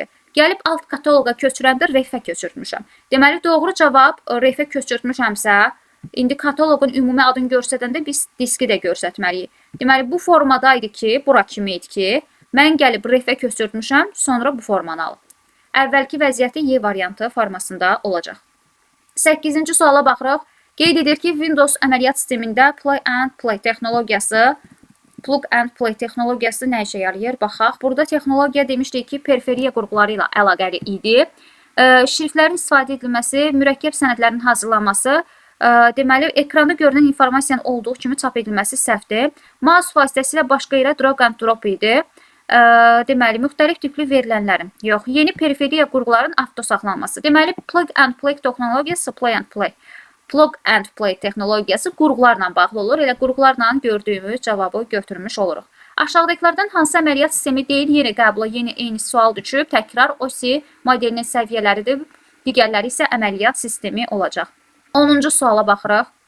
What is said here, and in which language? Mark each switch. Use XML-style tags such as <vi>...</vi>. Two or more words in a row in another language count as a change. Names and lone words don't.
<az>Gəlib alt kataloqa köçürəndə refə köçürtmüşəm. Deməli, doğru cavab refə köçürtmüşəmsə, indi kataloqun ümumi adını göstərəndə biz diski də göstərməliyik. Deməli, bu formadaydı ki, bura kimi idi ki, mən gəlib refə köçürtmüşəm, sonra bu formanı alıb. Əvvəlki vəziyyəti Y variantı formasında olacaq. 8-ci suala baxırıq. Qeyd edir ki, Windows əməliyyat sistemində</az> <en>plug and play</en> <az>texnologiyası nə işə yarayır? Baxaq. Burada texnologiya demişdik ki, periferiya qurğuları ilə əlaqəli idi. Şriftlərin istifadə edilməsi, mürəkkəb sənədlərin hazırlanması, deməli, ekranda görünən informasiyanın olduğu kimi çap edilməsi səhvdir. Mouse vasitəsilə başqa yerə</az> <en>drag and drop</en> <az>idi. Deməli, müxtəlif tipli verilənlərin, yox, yeni periferiya qurğuların avtosaxlanması. Deməli,</az> <en>plug and play</en> <az>texnologiyası,</az> <en>plug and play</en> <az>texnologiyası qurğularla bağlı olur. Elə qurğularla gördüyümüz cavabı götürmüş oluruq. Aşağıdakilərdən hansı əməliyyat sistemi deyil, yeni qəbula eyni sual düşüb, təkrar OS modelinin səviyyələridir, digərləri isə əməliyyat sistemi olacaq. 10-cu suala baxırıq.</az>